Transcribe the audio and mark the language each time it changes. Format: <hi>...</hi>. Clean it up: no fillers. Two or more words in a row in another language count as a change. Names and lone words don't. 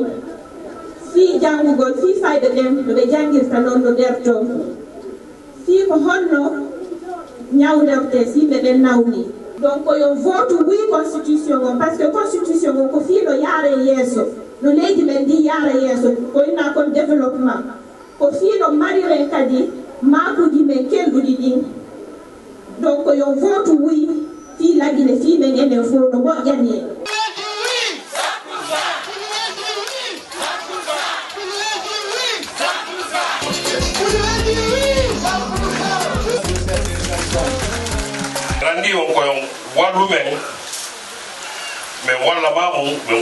<ff>Si jangugol, si fayda dem, no be jangirta non no derto. Si ko honno nyawderte si be ben nawni. Donc yo</ff> <fr>vote oui constitution parce que constitution</fr> <ff>ko fi no yare yeso. No leydi men di yare yeso ko ina kon développement. Ko fi no marire kadi makuji men kelduɗi ɗin. Donc yo</ff> <fr>vote oui</fr> <ff>fi lagine fi men enen fo no moƴƴani en. Randi on ko walu men mais wala mamu mais</ff>